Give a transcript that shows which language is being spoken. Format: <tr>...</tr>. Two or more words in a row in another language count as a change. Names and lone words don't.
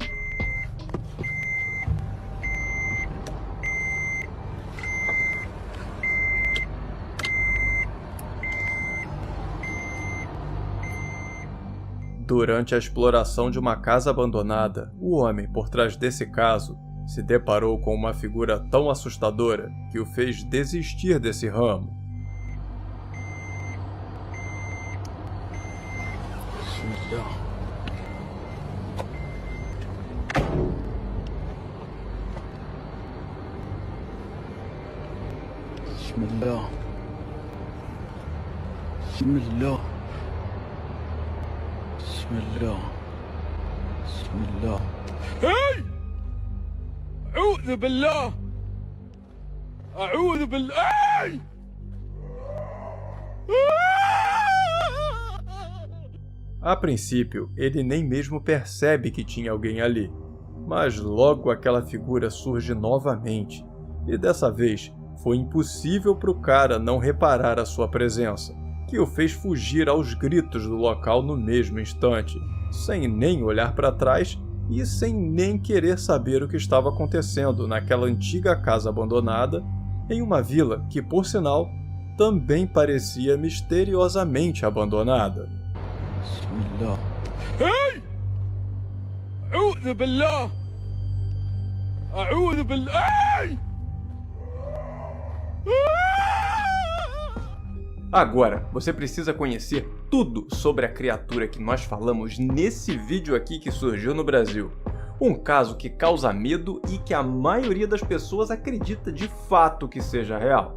<pt>Durante a exploração de uma casa abandonada, o homem por trás desse caso se deparou com uma figura tão assustadora que o fez desistir desse ramo.</pt> <ar>Bismillah. Bismillah. Bismillah. Bismillah. Hey! أعوذ بالله. أعوذ بالله.</ar> <pt>A princípio, ele nem mesmo percebe que tinha alguém ali, mas logo aquela figura surge novamente, e dessa vez foi impossível para o cara não reparar a sua presença, que o fez fugir aos gritos do local no mesmo instante, sem nem olhar para trás e sem nem querer saber o que estava acontecendo naquela antiga casa abandonada, em uma vila que, por sinal, também parecia misteriosamente abandonada.</pt> <ar>Bismillah. Hey! أعوذ بالله. أعوذ بالله.</ar> <pt>Agora, você precisa conhecer tudo sobre a criatura que nós falamos nesse vídeo aqui que surgiu no Brasil. Um caso que causa medo e que a maioria das pessoas acredita de fato que seja real.</pt>